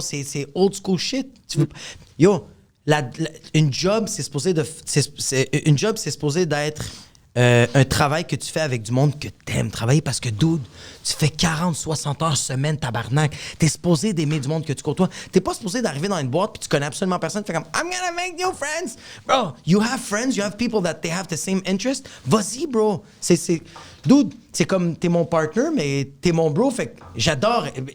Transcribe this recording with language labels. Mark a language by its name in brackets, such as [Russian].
[French] C'est [English] old school shit. [French] Yo, une job, c'est supposé d'être un travail que tu fais avec du monde que t'aimes travailler parce que, dude, tu fais 40-60 heures semaine, tabarnak. T'es supposé d'aimer du monde que tu côtoies. T'es pas supposé d'arriver dans une boîte puis tu connais absolument personne. Tu fais comme, [English] I'm gonna make new friends. Bro, you have friends, you have people that they have the same interest. [French] Vas-y, bro. Dude, c'est comme, t'es mon partner, mais t'es mon bro. Fait que j'adore...